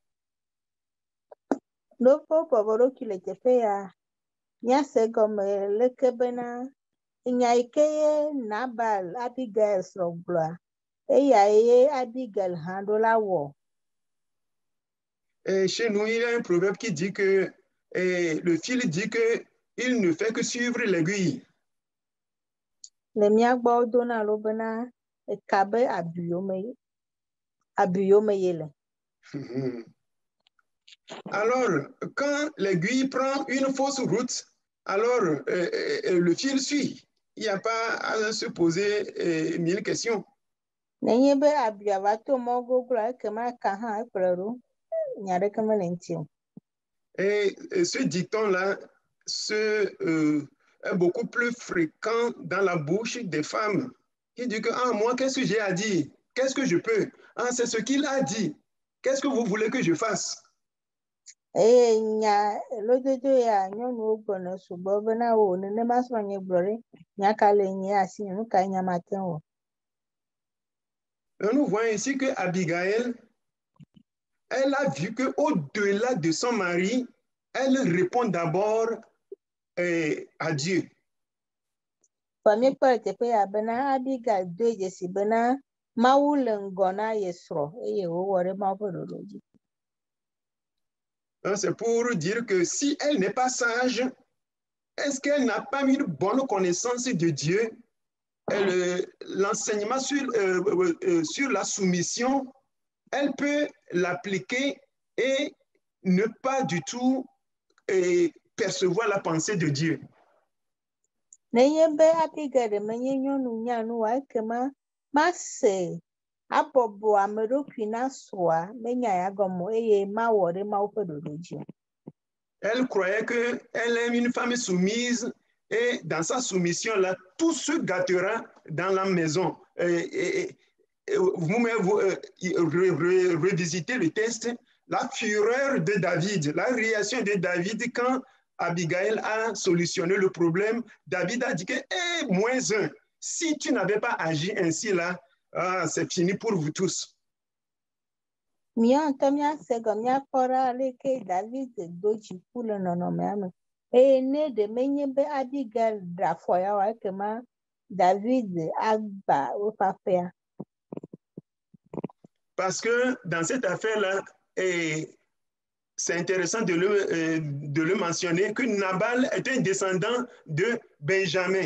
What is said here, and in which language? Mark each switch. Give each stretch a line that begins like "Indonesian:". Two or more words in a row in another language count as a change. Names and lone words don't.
Ewe: Loko bɔbɔɖo kile teƒe ya míase gɔme leke bena nya ike ye Nabal Abigail srɔ̃ gblɔa eya ye Abigail hã ɖo la wɔ.
French: Et chez nous, il y a un proverbe qui dit que le fil dit que il ne fait que suivre l'aiguille.
Ewe: Le míagbɔ dona lo bena eka be abuyome yele.
French: Alors, quand l'aiguille prend une fausse route, alors le fil suit. Il n'y a pas à se poser 1000 questions.
Ewe: Nenye be abuya va to mɔ gogloa ekema eka hã ekplɔe ɖo nya ɖeke mele ŋuti o.
French: Et ce dicton-là est beaucoup plus fréquent dans la bouche des femmes. Il dit que, ah, moi, qu'est-ce que j'ai à dire? Qu'est-ce que je peux? Ah, c'est ce qu'il a dit. Qu'est-ce que vous voulez que je fasse?
Ewe: Nya lododo ya nyɔnuwo gbɔna sugbɔ bena o nenema srɔ̃ nye gblɔ ɖe nya ka le nye asi nu ka nya mate wɔ.
French: Nous voyons ici que Abigail, elle a vu qu'au-delà de son mari, elle répond d'abord à Dieu.
Ewe: Fami kpɔ teƒe ya bena Abigail do dzesi bena Mawu le ŋgɔ na ye srɔ̃ eye wowɔ ɖe Mawu ƒe ɖoɖo dzi.
French: C'est pour dire que si elle n'est pas sage, est-ce qu'elle n'a pas une bonne connaissance de Dieu? L'enseignement sur la soumission, elle peut l'appliquer et ne pas du tout percevoir la pensée de Dieu.
Ewe: Nenye be Abigail menye nyɔnu nyanu wa ekema mase abɔbɔ ame ɖokui na srɔ̃a menya ya gɔme eye mawɔ ɖe Mawu ƒe ɖoɖo dzi.
French: Elle croyait qu'elle est une femme soumise et dans sa soumission-là, tout se gâtera dans la maison. Vous-même, revisitez le texte, la fureur de David, la réaction de David quand Abigail a solutionné le problème. David a dit que, -1, si tu n'avais pas agi ainsi là, c'est fini pour vous tous.
Ewe: Míaŋutɔ míase gɔ míakpɔ ɖa aleke David do dziku le nɔnɔmea me eye ne ɖe menye be Abigail ɖe afɔ ya wa ekema David agba au papa.
French: Parce que dans cette affaire-là, c'est intéressant de le mentionner, que Nabal est un descendant de Benjamin.